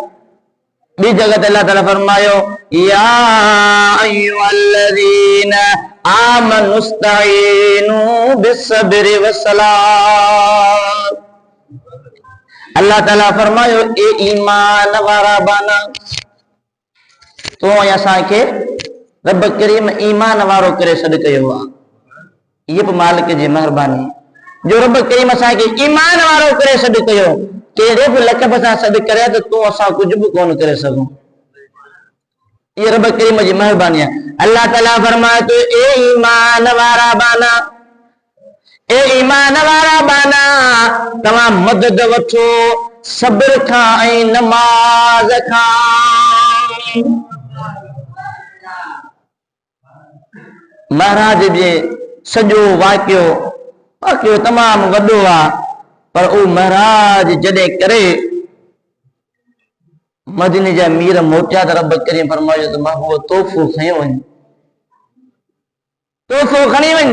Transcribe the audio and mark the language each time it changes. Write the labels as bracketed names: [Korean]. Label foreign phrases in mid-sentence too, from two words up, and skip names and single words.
[Sindhi] बी जगह अल्लाह ताला फरमायो [Arabic] يا أيها الذين آمنوا استعينوا بالصبر والصلاة. [Sindhi] अल्लाह ताला फरमायो ए ईमान वारा बाना, तो असां के रब करीम ईमान वारो करे सॾ कयो आहे। ये मालिक जी मेहरबानी जो रब करीम असां के ईमान वारो करे सॾ कयो। केड़े भी लकब सां सॾ करे तो तू असां कुछ भी कोन करे सघूं। ये रब करीम जी मेहरबानी है। अल्लाह ताला फरमाए तो ए ईमान वारा बाना, ए ईमान वारा बाना, तमाम मदद वठो सब्र खां ऐं नमाज खां। महाराज जे सॼो वाक़ियो तमाम वॾो आहे, पर ओ महाराज जॾहिं करे मदीने जा मीर मोटिया त रब करीम फरमायो त मां उहो तोहफ़ो खयो वञ, तोहफ़ो खणी वञ।